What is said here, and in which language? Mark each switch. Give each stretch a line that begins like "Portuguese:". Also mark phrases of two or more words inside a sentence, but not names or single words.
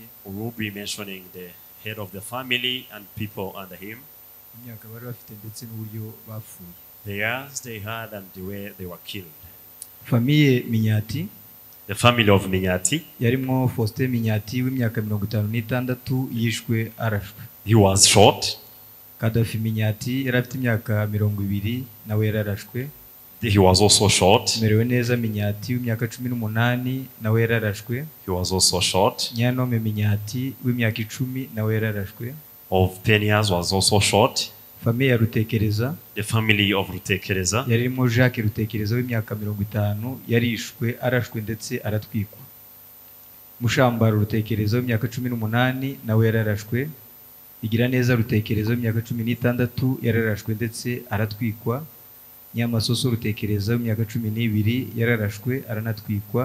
English: We will be mentioning the head of the family and people under him.
Rundi: Imyaka bari bafite ndetse n'uburyo bapfuye.
English: The years they had and the way they were killed.
French: Famille Minyati.
English: The family of Minyati.
Rundi: Yarimwo Faustin Minyati w'imyaka 56 yishwe arashwe.
English: He was shot.
Rundi: Kadafi Minyati yari afite imyaka 20 nawe yararashwe.
English: He was also shot.
Rundi: Merewe neza Minyati w'imyaka 18 nawe yararashwe.
English: He was also shot.
Rundi: Nyanome Minyati w'imyaka 10 nawe yararashwe.
English: Of 10 years was also shot.
Rundi: Famille ya Rutekereza.
English: The family of Rutekereza.
Rundi: Yarimo Jacques Rutekereza w'imyaka 50 yarishwe arashwe ndetse aratwikwa. Mushambaro Rutekereza w'imyaka 18 nawe yararashwe. Igira neza Rutekereza w'imyaka 16 yararashwe ndetse aratwikwa. Nyamasoso Rutekereza w'imyaka 12 yararashwe aranatwikwa.